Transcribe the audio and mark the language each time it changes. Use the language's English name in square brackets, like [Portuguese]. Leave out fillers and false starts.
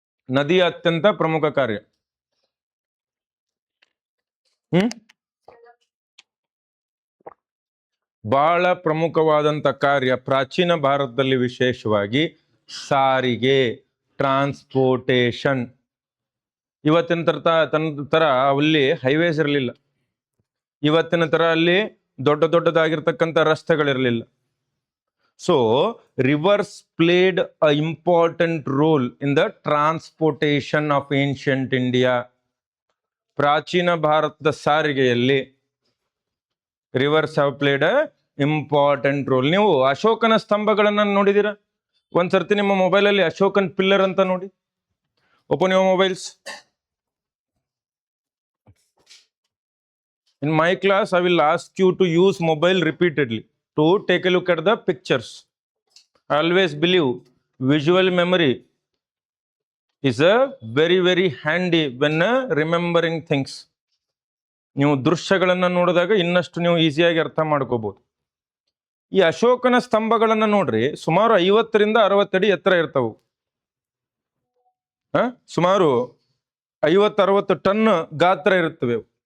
[Kannada] ನದಿಯ ಅತ್ಯಂತ ಪ್ರಮುಖ ಕಾರ್ಯ ಬಹಳ ಪ್ರಮುಖವಾದಂತ ಕಾರ್ಯ ಪ್ರಾಚೀನ ಭಾರತದಲ್ಲಿ ವಿಶೇಷವಾಗಿ ಸಾರಿಗೆ, ಟ್ರಾನ್ಸ್ಪೋರ್ಟೇಷನ್. ಇವತ್ತಿನ ತರ ಅಲ್ಲಿ ಹೈವೇಸ್ ಇರಲಿಲ್ಲ. ಇವತ್ತಿನ ತರ ಅಲ್ಲಿ ದೊಡ್ಡದಾಗಿರ್ತಕ್ಕಂಥ ರಸ್ತೆಗಳಿರಲಿಲ್ಲ. [English] So rivers played a important role in the transportation of ancient India. [Kannada] ಪ್ರಾಚೀನ ಭಾರತದ ಸಾರಿಗೆಯಲ್ಲಿ [English] Rivers have played a important role. [Kannada] ನೀವು ಅಶೋಕನ ಸ್ತಂಭಗಳನ್ನ ನೋಡಿದೀರಾ? ಒಂದ್ಸರ್ತಿ ನಿಮ್ಮ ಮೊಬೈಲಲ್ಲಿ ಅಶೋಕನ್ ಪಿಲ್ಲರ್ ಅಂತ ನೋಡಿ. [English] Open your mobiles. In my class, I will ask you to use mobile repeatedly to take a look at the pictures. I always believe visual memory is a very handy when remembering things. [Kannada] ನೀವು ದೃಶ್ಯಗಳನ್ನ ನೋಡಿದಾಗ ಇನ್ನಷ್ಟು ನೀವು ಈಸಿಯಾಗಿ ಅರ್ಥ ಮಾಡ್ಕೋಬಹುದು. ಈ ಅಶೋಕನ ಸ್ತಂಭಗಳನ್ನ ನೋಡ್ರಿ, ಸುಮಾರು 50 ರಿಂದ 60 ಅಡಿ ಎತ್ತರ ಇರ್ತವು. ಸುಮಾರು 50-60 ಟನ್ ಗಾತ್ರ ಇರುತ್ತವೆ.